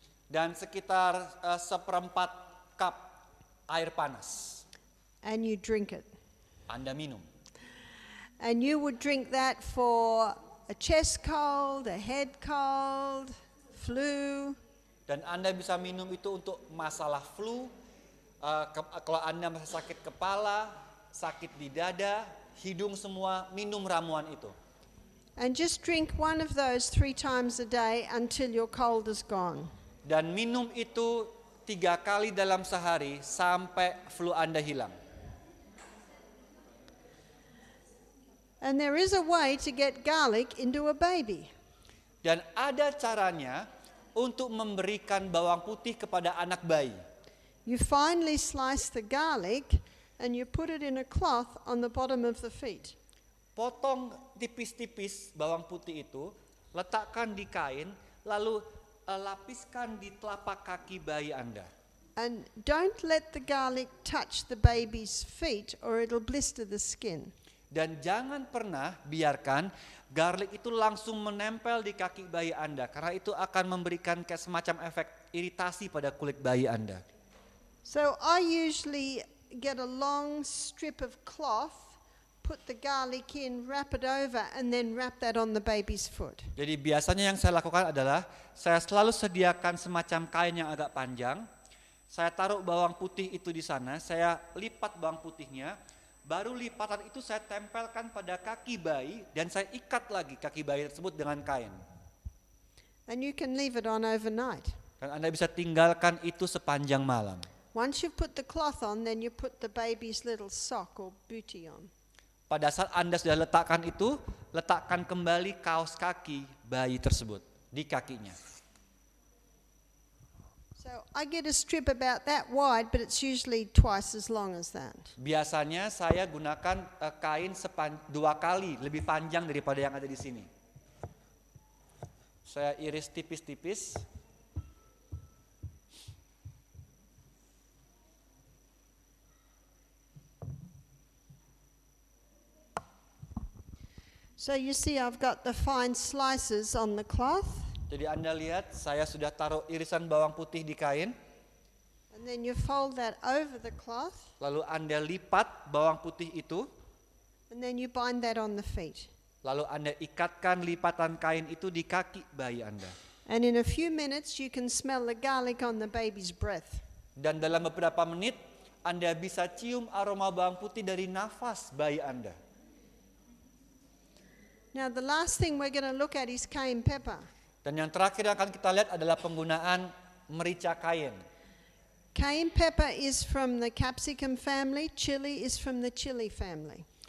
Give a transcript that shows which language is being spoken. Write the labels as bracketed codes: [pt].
[id] Dan sekitar 1/4 cup air panas. [en] And you drink it. [id] Anda minum. [en] And you would drink that for a chest cold, a head cold, flu. [id] Dan Anda bisa minum itu untuk masalah flu, kalau Anda masih sakit kepala, sakit di dada, hidung semua, minum ramuan itu. [en] And just drink one of those 3 times a day until your cold is gone. [id] Dan minum itu 3 kali dalam sehari sampai flu Anda hilang. [en] And there is a way to get garlic into a baby. [id] Dan ada caranya untuk memberikan bawang putih kepada anak bayi. [en] You finely slice the garlic and you put it in a cloth on the bottom of the feet. [id] Potong tipis-tipis bawang putih itu, letakkan di kain, lalu lapiskan di telapak kaki bayi Anda. [en] And don't let the garlic touch the baby's feet or it'll blister the skin. [id] Dan jangan pernah biarkan garlic itu langsung menempel di kaki bayi Anda, karena itu akan memberikan kayak semacam efek iritasi pada kulit bayi Anda. [en] So I usually get a long strip of cloth, put the garlic in, wrap it over, and then wrap that on the baby's foot. [id] Jadi biasanya yang saya lakukan adalah saya selalu sediakan semacam kain yang agak panjang. Saya taruh bawang putih itu di sana, saya lipat bawang putihnya, baru lipatan itu saya tempelkan pada kaki bayi dan saya ikat lagi kaki bayi tersebut dengan kain. [en] And you can leave it on overnight. [id] Dan Anda bisa tinggalkan itu sepanjang malam. [en] Once you've put the cloth on, then you put the baby's little sock or bootie on. [id] Pada saat Anda sudah letakkan itu, letakkan kembali kaos kaki bayi tersebut di kakinya. [en] So I get a strip about that wide, but it's usually twice as long as that. [id] Biasanya saya gunakan kain 2 kali lebih panjang daripada yang ada di sini. Saya iris tipis-tipis. [en] So you see I've got the fine slices on the cloth, [id] Jadi Anda lihat saya sudah taruh irisan bawang putih di kain. [en] and then you fold that over the cloth, [id] Lalu Anda lipat bawang putih itu. [en] and then you bind that on the feet. [id] Lalu Anda ikatkan lipatan kain itu di kaki bayi Anda. [en] And in a few minutes you can smell the garlic on the baby's breath. [id] Dan dalam beberapa menit Anda bisa cium aroma bawang putih dari nafas bayi Anda. [en] Now the last thing we're going to look at is cayenne pepper. [id] Dan yang terakhir yang akan kita lihat adalah penggunaan merica cayenne. [en] Cayenne pepper is from the capsicum family, chili is from the chili family.